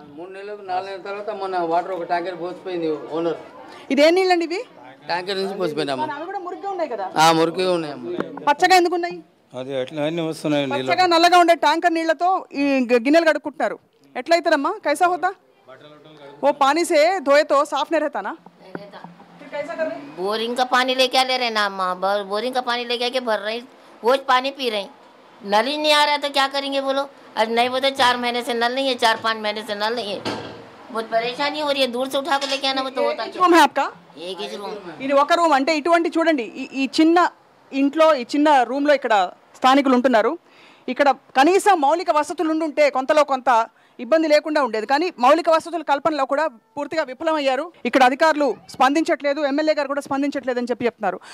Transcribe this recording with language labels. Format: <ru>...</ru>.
<te>3 నెలలకు 4 నెలల తర్వాత మొన్న వాటర్ ఒక ట్యాంకర్ పోసిపోయింది ఓనర్. ఇదే నీళ్ళండి ఇవి? ట్యాంకర్ నుంచి పోసిపోయినాము. అవి కూడా మురికిగా ఉన్నాయి కదా? మురికిగా ఉన్నాయమ్మ. పచ్చగా ఎందుకు ఉన్నాయి? అది ఎట్లా అన్ని వస్తున్నాయి, పచ్చగా నల్లగా ఉండే ట్యాంకర్ నీళ్లతో ఈ గిన్నెలు కడుక్కుంటున్నారు. ఎట్లయితారమ్మా?</te> <hi>కైసా హోతా? ఓ पानी से धोए तो साफ नहीं रहता ना? बोरिंग का पानी लेके आ ले रहे ना अम्मा, बोरिंग का पानी लेके आके भर रहे, वो पानी पी रहे। नल ही नहीं आ रहा तो क्या करेंगे बोलो? आज नहीं बोलते 4 महीने से नल नहीं है, 4-5 महीने से नल नहीं है, बहुत परेशानी हो रही है। दूर से उठा कर लेके आना तो होता రూమ్ है आपका? एक ही रूम।</hi> <te>ఇది ఒక రూమ్. అంటే ఇటువంటి చూడండి, ఈ చిన్న ఇంట్లో ఈ చిన్న రూమ్లో ఇక్కడ స్థానికులు ఉంటున్నారు. ఇక్కడ కనీసం మౌలిక వసతులు ఉండుంటే కొంతలో కొంత ఇబ్బంది లేకుండా ఉండేది, కానీ మౌలిక వసతుల కల్పనలో కూడా పూర్తిగా విఫలమయ్యారు. ఇక్కడ అధికారులు స్పందించట్లేదు, ఎమ్మెల్యే గారు కూడా స్పందించట్లేదు అని చెప్తున్నారు.</te>